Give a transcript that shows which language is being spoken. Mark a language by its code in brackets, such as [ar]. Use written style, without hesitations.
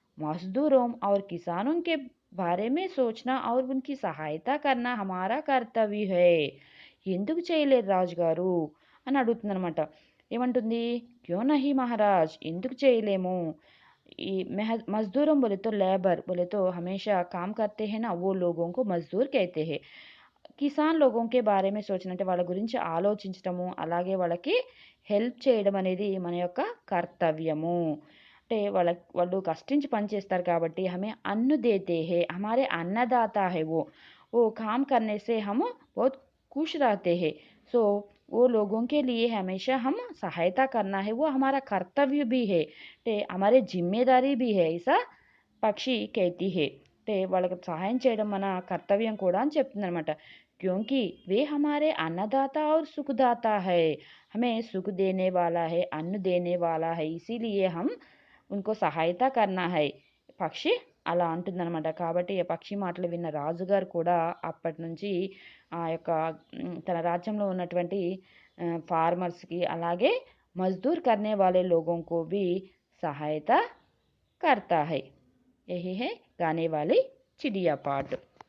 [hi] मज़दूरों और किसानों के बारे में सोचना और उनकी సహాయత करना हमारा कर्तव्य है. [te] ఎందుకు చేయలేరు రాజుగారు అని అడుగుతుందనమాట. ఏమంటుంది? [hi] క్యో నహీ మహారాజ్ [te] ఎందుకు చేయలేము? [hi] ఈ मज़दूरों बोले तो लेबर बोले तो हमेशा काम करते हैं ना वो लोगों को मज़दूर कहते हैं. కిసాన్ లోగోంకే బారే మే సోచన [te] అంటే వాళ్ళ గురించి ఆలోచించటము, అలాగే వాళ్ళకి హెల్ప్ చేయడం అనేది మన యొక్క కర్తవ్యము. అంటే వాళ్ళు కష్టించి పని చేస్తారు కాబట్టి [hi] హమే అన్ను దేతే హే, హమారే అన్నదాత హై वो. वो काम करने से हम बहुत खुश रहते हैं. సో वो लोगों के लिए हमेशा हम सहायता करना है वो हमारा कर्तव्य भी है. అంటే हमारी जिम्मेदारी भी है ऐसा పక్షి कहती है. [te] అంటే వాళ్ళకి సహాయం చేయడం మన కర్తవ్యం కూడా అని చెప్తుందనమాట. [hi] क्योंकि वे हमारे अन्नदाता और सुखदाता है. हमें सुख देने वाला है, अन्न देने वाला है, इसीलिए हम उनको సహాయత करना है. [te] పక్షి అలా అంటుందనమాట. కాబట్టి ఆ పక్షి మాటలు విన్న రాజుగారు కూడా అప్పటి నుంచి ఆ యొక్క తన రాజ్యంలో ఉన్నటువంటి ఫార్మర్స్‌కి అలాగే [hi] मज़दूर करने वाले लोगों को भी सहायता करता है. यही है गाने वाली चिड़िया पाठ.